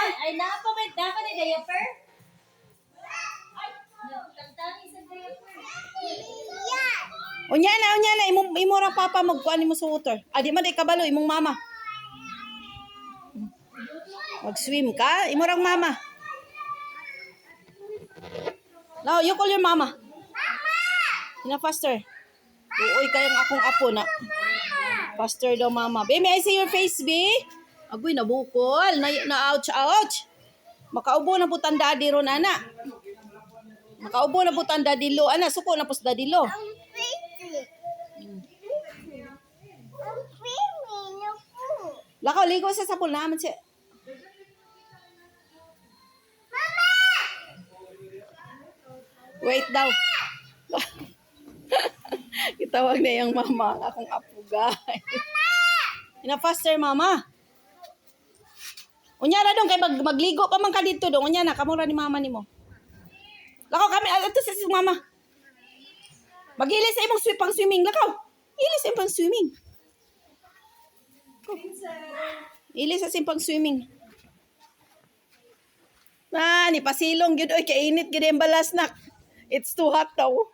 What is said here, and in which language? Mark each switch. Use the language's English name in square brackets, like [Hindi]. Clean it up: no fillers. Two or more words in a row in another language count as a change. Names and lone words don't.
[Cebuano] Ay, nakapamit. Dapat ni diaper? Tantani sa diaper. Unya na, imo ra papa magkuan nimo sa water. Adi man day kabalo imong mama. Mag-swim ka, imo rang mama. [English] Now, you call your mama. [Cebuano] Mama! Faster. Uy, kayang akong apo na. Faster daw mama. Be, [English] may I see your face, be? [Cebuano] Agoy, nabukol. Ouch. [Filipino] Makaubo na po [Cebuano] tang daddy ron, ana. [Filipino] Makaubo na po [Cebuano] tang daddy lo. Ana, [Filipino] suko na po [Cebuano] sa daddy lo. Lakaw, ligo sa sapul naman siya. Wait daw. [Filipino] Itawag na yung [Cebuano] mama ang akong apo, guys. Ina-faster, mama. Unya na dong, kay magligo pa man ka dito dong. Unya na, kamura ni mama ni mo. Lakaw kami, [Filipino] ito si mama. [Cebuano] Mag-ilis sa imong pang swimming. Lakaw, ilis sa pang swimming. Ilis sa pang swimming. Ni pasilong gyud oy kainit gyud ang balas nak. [English] It's too hot [Cebuano] daw.